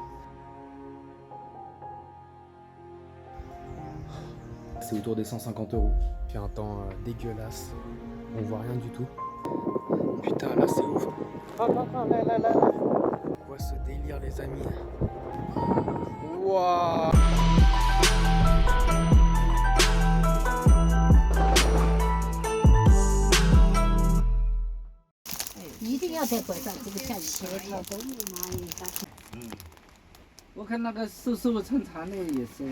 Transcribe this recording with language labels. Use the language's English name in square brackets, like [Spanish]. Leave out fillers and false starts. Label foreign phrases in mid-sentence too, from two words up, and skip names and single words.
[French] C'est autour des 150 €. Puis un temps dégueulasse. On voit rien du tout. Putain là c'est ouf. Oh là là là là. On voit ce délire les amis. Waouh. [Chinese] 一定要再拐上这个下雨天。我看那个瘦瘦穿长的也是。